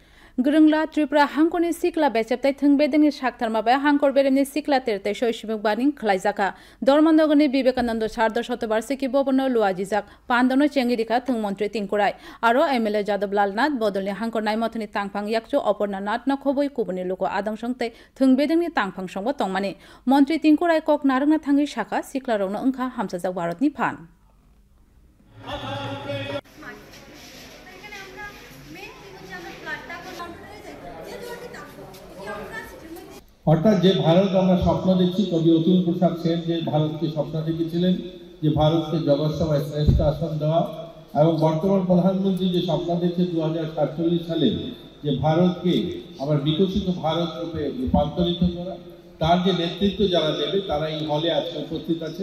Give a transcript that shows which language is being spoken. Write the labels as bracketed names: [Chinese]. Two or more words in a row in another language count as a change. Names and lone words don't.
[Kok Borok] Gurungla Tripura Hankoni Sikla Bechaptai Thungbeding Shaktarmaba Hankor Beremni Sikla Terte Shoshimuk Baning Klaizaka Dormandogoni Vivekananda Sharda Shotobarsiki Bobono Luajizak Pandono Chengirika Thungmontri Tinkurai Aro MLA Jadab Lalnath Bodolni Hankor Naimotani Tangpang Yakcho Oporna Nat na Khoboi Kubuni Luko Adang Songte Thungbeding Tangpang Songbo Tongmani Montri Tinkurai Kok Narangna Thangi Shaka Sikla Rona Ungka Hamsajak Warotni Phan [Bangla] অর্থাৎ যে ভারত আমরা স্বপ্ন দেখছি কবি অতুল প্রসাদ সেন যে ভারতকে স্বপ্ন দেখেছিলেন যে ভারতকে জগৎসভায় শ্রেষ্ঠ আসন দেওয়া এবং বর্তমান প্রধানমন্ত্রী যে স্বপ্ন দেখছে 2047 সালে যে ভারতকে আবার বিকশিত ভারত রূপে রূপান্তরিত করা তার যে নেতৃত্ব যারা দেবে তারা এই হলে আজকে উপস্থিত আছে।